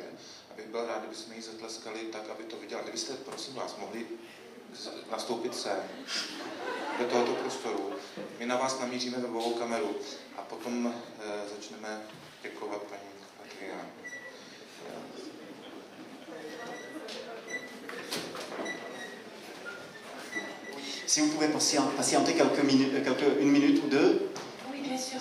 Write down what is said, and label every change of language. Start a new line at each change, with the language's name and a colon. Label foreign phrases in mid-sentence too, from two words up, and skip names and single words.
Czech: A bych byl rád, kdybychom jí zatleskali tak, aby to viděla. Kdybyste, prosím vás, mohli nastoupit sem do tohoto prostoru. My na vás namíříme webovou kameru a potom začneme děkovat paní Letrian.
French: Si vous pouvez patienter une minute ou deux, oui, bien sûr.